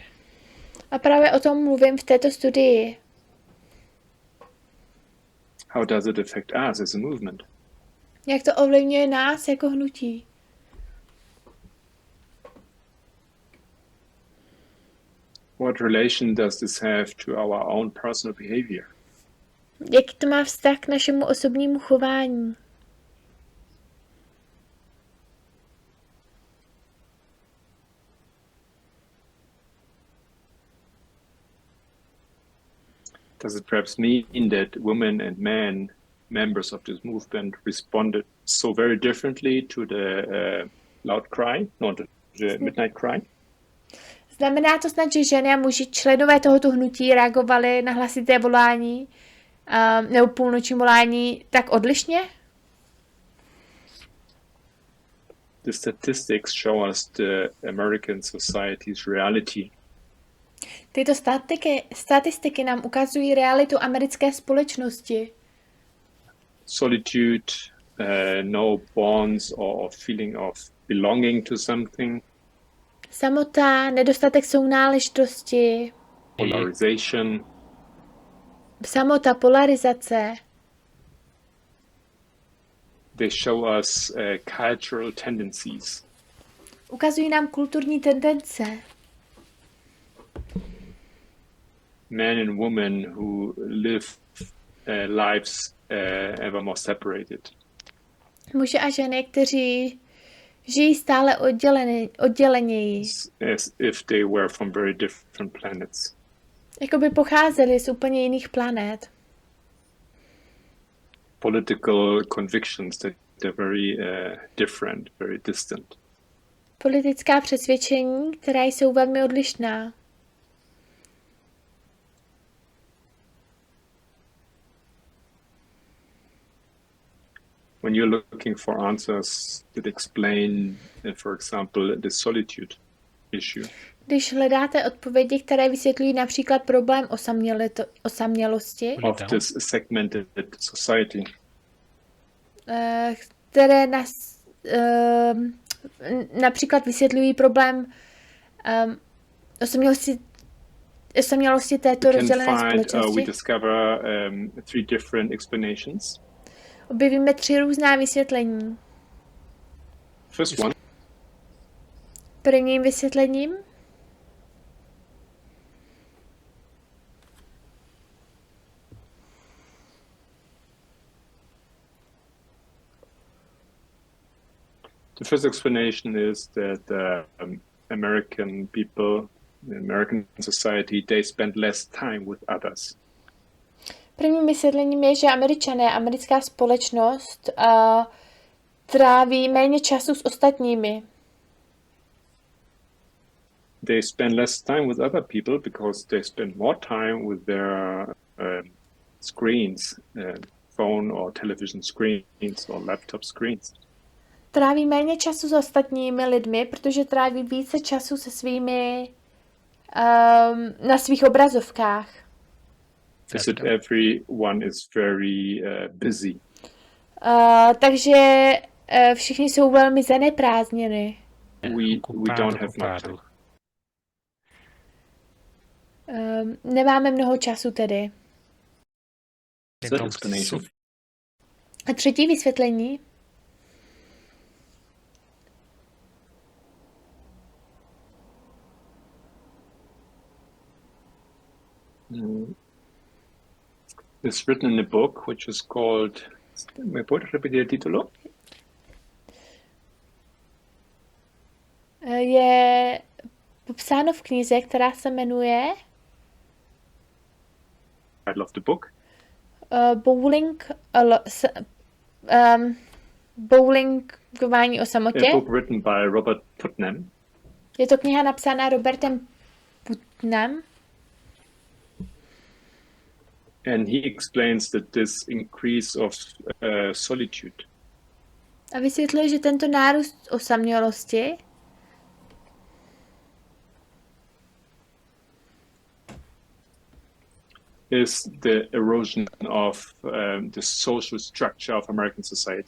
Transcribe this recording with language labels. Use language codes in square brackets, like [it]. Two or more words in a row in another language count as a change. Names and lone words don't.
[cs] A právě o tom mluvím v této studii. [en] How does it affect us as a movement? [cs] Jak to ovlivňuje nás jako hnutí? [en] What relation does this have to our own personal behavior? [cs] Jaký to má vztah k našemu osobnímu chování? [en] Does it perhaps mean that women and men, members of this movement, responded so very differently to the loud cry, not the midnight cry? [cs] Znamená to snad, že ženy a muži, členové tohoto hnutí, reagovali na hlasité volání nebo půlnoční volání tak odlišně? [en] The statistics show us the American society's reality. [cs] Tyto statistiky nám ukazují realitu americké společnosti. [en] Solitude, no bonds or feeling of belonging to something. [cs] Samota, nedostatek sounáležitosti. [en] Polarization. [cs] Samota, polarizace. [en] They show us cultural tendencies. [cs] Ukazují nám kulturní tendence. [en] Men and women who live lives ever more separated. [cs] Muži a ženy, kteří žijí stále odděleněji. [en] As if they were from very different planets. [cs] Jako by pocházeli z úplně jiných planet. [en] Political convictions that they're very different, very distant. [cs] Politická přesvědčení, která jsou velmi odlišná. [en] When you're looking for answers that explain, for example, the solitude issue. [cs] Když hledáte odpovědi, které vysvětlují například problém osamělosti, [en] of this segmented society, [cs] které například vysvětlují problém osamělosti této rozdělené společnosti, [en] we discover 3 different explanations. [cs] objevíme 3 různá vysvětlení. [en] First one. [cs] Prvním vysvětlením [en] the first explanation is that American people, the American society, they spend less time with others. [cs] Prvním vysvětlením je, že Američané, americká společnost tráví méně času s ostatními. [en] They spend less time with other people because they spend more time with their screens, phone or television screens or laptop screens. [cs] Tráví méně času s ostatními lidmi, protože tráví více času se svými na svých obrazovkách. [en] That everyone is very busy. [cs] Takže všichni jsou velmi zaneprázdněni. [en] We don't have much time. [cs] Nemáme mnoho času tedy. A třetí vysvětlení. [en] It's written in a book which is called. [es] ¿Me puedes repetir el título? [cs] Je popsáno v knize, která se jmenuje [en] Title of the book. [cs] Bowlingování o samotě. [en] A book written by Robert Putnam. [cs] Je to kniha napsaná Robertem Putnam. [en] And he explains that this increase of solitude. [cs] A vysvětluje, že tento nárůst osamělosti [en] is the erosion of the social structure of American society.